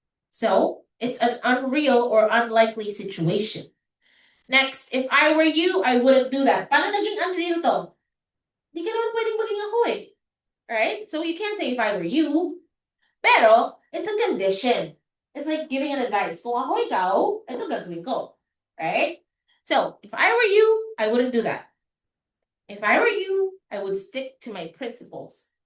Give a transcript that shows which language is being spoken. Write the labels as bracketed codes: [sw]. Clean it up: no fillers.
[en] So, it's an unreal or unlikely situation. Next, if I were you, I wouldn't do that. [tl] Paano naging unreal to? Di ka naman pwedeng maging ako eh. Right? [en] So you can't say if I were you. Pero, it's a condition. It's like giving an advice. [tl] Kung ako ikaw, ito gagawin ko. [en] Right? So, if I were you, I wouldn't do that. If I were you, I would stick to my principles.